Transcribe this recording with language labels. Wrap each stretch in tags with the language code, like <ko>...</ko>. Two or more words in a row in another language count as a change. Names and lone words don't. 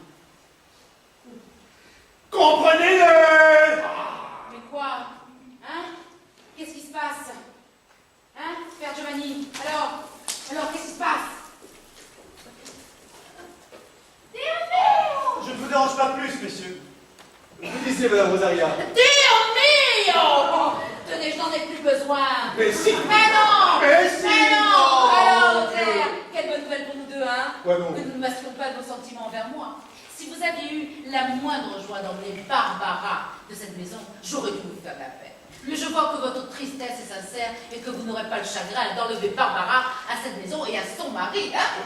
<fr>Comprenez-le! Mais quoi? Hein? Qu'est-ce qui se passe? Hein, Père Giovanni? Alors, qu'est-ce qui se passe? Je ne vous dérange pas plus, messieurs. Vous disiez, Madame Rosaria.</fr> <it>Dio mio!</it> <fr>Tenez, je n'en ai plus besoin. Mais si. Mais non! Mais si. Mais non! Oh, Alors, mon notaire, quelle bonne bonne nouvelle pour nous deux, hein? Quoi donc? Que nous ne masquions pas nos sentiments envers moi. Si vous aviez eu la moindre joie d'emmener Barbara de cette maison, j'aurais dû vous faire la paix. Mais je vois que votre tristesse est sincère et que vous n'aurez pas le chagrin d'enlever Barbara à cette maison et à son mari, hein?</fr>